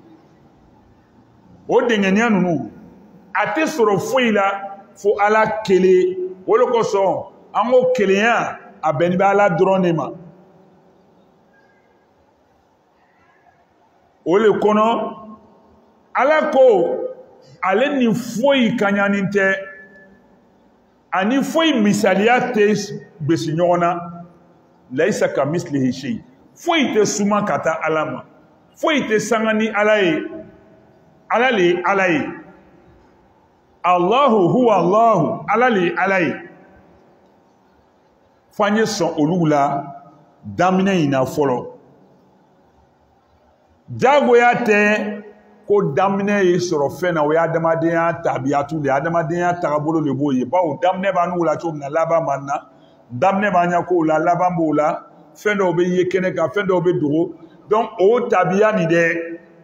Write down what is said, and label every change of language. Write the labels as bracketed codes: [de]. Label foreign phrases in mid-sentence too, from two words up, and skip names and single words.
[bm] o dɛngɛniya ninnu a tɛ sɔrɔ foyi la fo Ala kelen o de kosɔn an ko kelenya a bɛnnen bɛ Ala dɔrɔn de ma o le kɔnɔ Ala ko ale ni foyi kaɲanin tɛ ani foyi misaliya tɛ besi ɲɔgɔn na [ar] ليس كمثله شيء [bm] foyi tɛ suma ka taa Ala ma foyi tɛ sanga ni Ala ye Ala le ye Ala ye [ar] الله هو الله [bm] Ala le ye Ala ye f'an ye sɔn olu la daminɛ in na fɔlɔ jagoya tɛ ko daminɛ ye sɔrɔ fɛn na o ye adamadenya tabiyatu le adamadenya tagabolo le b'o ye bawo daminɛ b'an n'u la cogo min na laban b'an na daminɛ b'an ɲɛ kow la laban b'o la fɛn dɔw bɛ ye kɛnɛ kan fɛn dɔw bɛ dogo donc o tabiya nin dɛ